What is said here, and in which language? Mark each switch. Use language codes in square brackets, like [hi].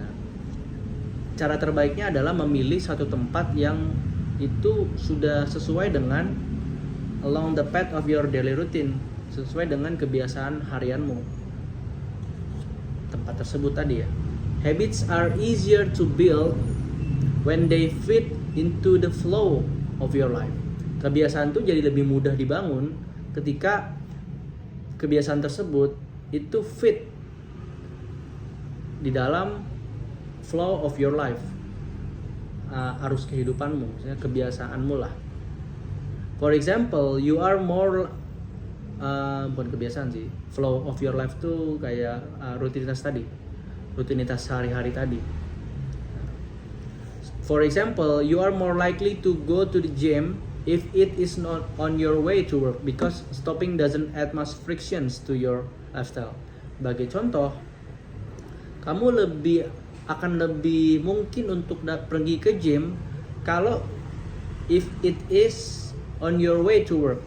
[id] Nah, cara terbaiknya adalah memilih satu tempat yang itu sudah sesuai dengan [en] along the path of your daily routine, [id] sesuai dengan kebiasaan harianmu. Tempat tersebut tadi ya. [en] Habits are easier to build when they fit into the flow of your life. [id] Kebiasaan itu jadi lebih mudah dibangun ketika kebiasaan tersebut itu fit di dalam [en] flow of your life, [id] arus kehidupanmu, misalnya kebiasaanmu lah. [en] For example, you are more [id] bukan kebiasaan sih, [en] flow of your life [id] tuh kayak rutinitas sehari-hari tadi. [en] For example, you are more likely to go to the gym if it is not on your way to work because stopping doesn't add much frictions to your lifestyle. [id] Sebagai contoh, kamu akan lebih mungkin untuk pergi ke gym kalau [en] if it is on your way to work.